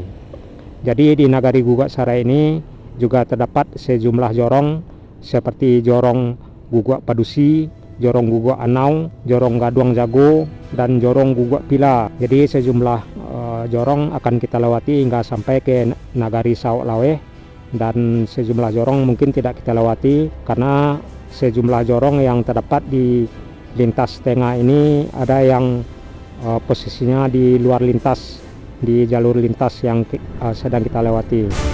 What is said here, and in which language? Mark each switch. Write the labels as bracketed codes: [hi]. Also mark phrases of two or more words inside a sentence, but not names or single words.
[id] Jadi di Nagari Gugak Sarai ini juga terdapat sejumlah jorong seperti jorong Gugak Padusi, jorong Gugak Anau, jorong Gaduang Jago, dan jorong Gugak Pila. Jadi sejumlah jorong akan kita lewati hingga sampai ke Nagari Saok Laweh, dan sejumlah jorong mungkin tidak kita lewati karena sejumlah jorong yang terdapat di lintas tengah ini ada yang posisinya di luar lintas, di jalur lintas yang sedang kita lewati.